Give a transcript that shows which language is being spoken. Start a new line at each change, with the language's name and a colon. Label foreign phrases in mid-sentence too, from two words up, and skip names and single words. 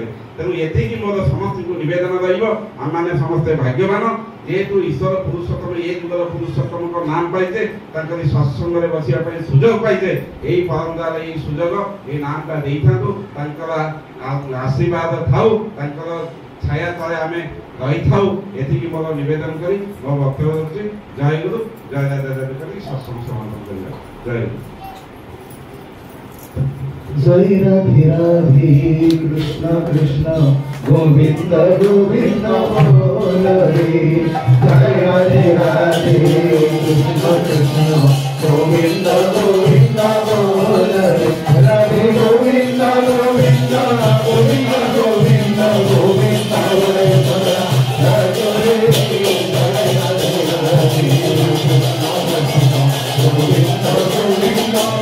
Odia: ତେଣୁ ଏତିକି ମୋର ସମସ୍ତଙ୍କୁ ନିବେଦନ ରହିବ ଆମମାନେ ସମସ୍ତେ ଭାଗ୍ୟବାନ ଯେହେତୁ ଈଶ୍ୱର ପୁରୁଷୋତ୍ତମ ଏ ଯୁଗର ପୁରୁଷୋତ୍ତମଙ୍କ ନାମ ପାଇଛେ ତାଙ୍କରି ସତ୍ସଙ୍ଗରେ ବସିବା ପାଇଁ ସୁଯୋଗ ପାଇଛେ ଏଇ ପରମ୍ପରାର ଏଇ ସୁଯୋଗ ଏଇ ନାମଟା ଦେଇଥାନ୍ତୁ ତାଙ୍କର ଆଶୀର୍ବାଦ ଥାଉ ତାଙ୍କର ଛାୟା ତଳେ ଆମେ ରହିଥାଉ ଏତିକି ମୋର ନିବେଦନ କରି ମୋ ବକ୍ତବ୍ୟ ରହୁଛି। ଜୟ ଗୁରୁ ଜୟ ଜୟ କରି ସତ୍ସଙ୍ଗ ସମାପନ କରିବା। ଜୟ ଗୁରୁ।
Hindi: जय राधे राधे कृष्ण कृष्ण गोविंद गोविंद बोल रे जय राधे राधे कृष्ण कृष्ण गोविंद गोविंद बोल रे राधे गोविंद गोविंद गोविंद गोविंद गोविंद बोले राधे गोविंद गोविंद